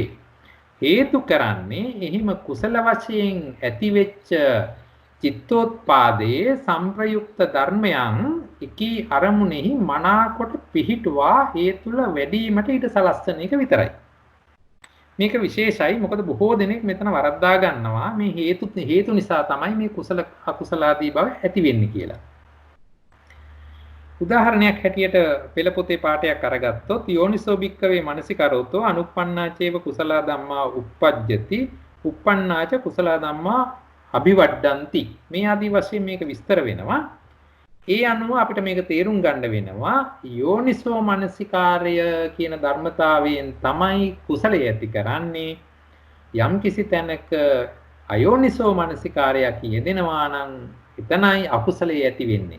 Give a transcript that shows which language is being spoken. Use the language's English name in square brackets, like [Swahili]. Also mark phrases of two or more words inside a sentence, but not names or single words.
[Sinhala] හේතු කරන්නේ එහිම කුසල වශයෙන් ඇතිවෙච්ච චිත්තෝත්පාදයේ සංප්‍රයුක්ත ධර්මයන් එකී අරමුණෙහි මනාකොට පිහිටුවා හේතුල වැඩිවීමට ඊට සලස්සන එක විතරයි. මේක විශේෂයි. මොකද බොහෝ දෙනෙක් මෙතන වරද්දා ගන්නවා මේ හේතු නිසා තමයි මේ කුසල අකුසලාදී බව ඇති වෙන්නේ කියලා. උදාහරණයක් හැටියට පෙළ පොතේ පාඩයක් අරගත්තොත් [Pali] යෝනිසෝ භික්කවේ මනසිකරෝතෝ අනුප්පන්නාචේව කුසල ධම්මා uppajjati uppannāca කුසල ධම්මා අභිවඩ්ඩಂತಿ [Sinhala] මේ ආදී වශයෙන් මේක විස්තර වෙනවා. ඒ අනුව අපිට මේක තේරුම් ගන්න වෙනවා යෝනිසෝ මනසිකාරය කියන ධර්මතාවයෙන් තමයි කුසලය ඇති කරන්නේ. යම් කිසි තැනක අයෝනිසෝ මනසිකාරයක් යෙදෙනවා නම් එතනයි අකුසලය ඇති වෙන්නේ.